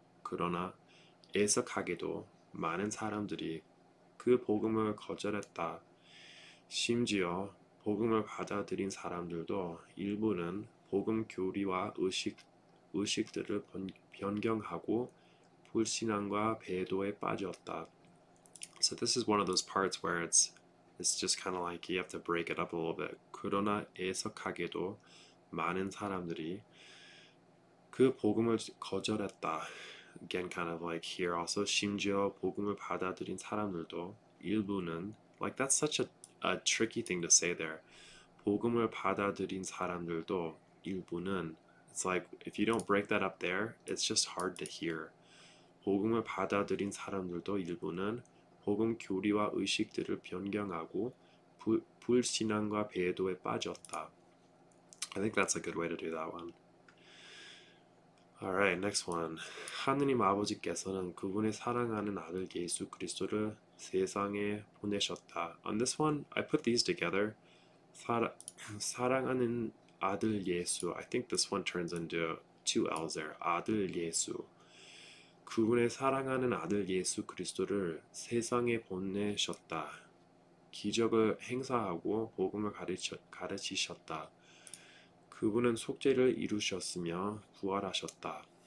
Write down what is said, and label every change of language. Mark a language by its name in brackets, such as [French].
[Korean] 그러나 애석하게도 많은 사람들이 그 복음을 거절했다. 심지어 복음을 받아들인 사람들도 일부는 복음 교리와 의식들을 변경하고 불신앙과 배도에 빠졌다. [English] So this is one of those parts where it's just kind of like you have to break it up a little bit. [Korean] 그러나 애석하게도 많은 사람들이 그 복음을 거절했다. [English] Again, kind of like here also [Korean] 심지어 복음을 받아들인 사람들도 일부는 [English] like that's such a tricky thing to say there. [Korean] 복음을 받아들인 사람들도 일부는 [English] It's like if you don't break that up there, it's just hard to hear. [Korean] 복음을 받아들인 사람들도 일부는 복음 교리와 의식들을 변경하고 불신앙과 배도에 빠졌다. [English] I think that's a good way to do that one. Alright, next one. [Korean] 하느님 아버지께서는 그분의 사랑하는 아들 예수 그리스도를 세상에 보내셨다. [English] On this one, I put these together. [Korean] 사랑하는 아들 예수. [English] I think this one turns into two L's there. [Korean] 아들 예수. 그분의 사랑하는 아들 예수 그리스도를 세상에 보내셨다. 기적을 행사하고 복음을 가르치셨다. 그분은 속죄를 이루셨으며 부활하셨다.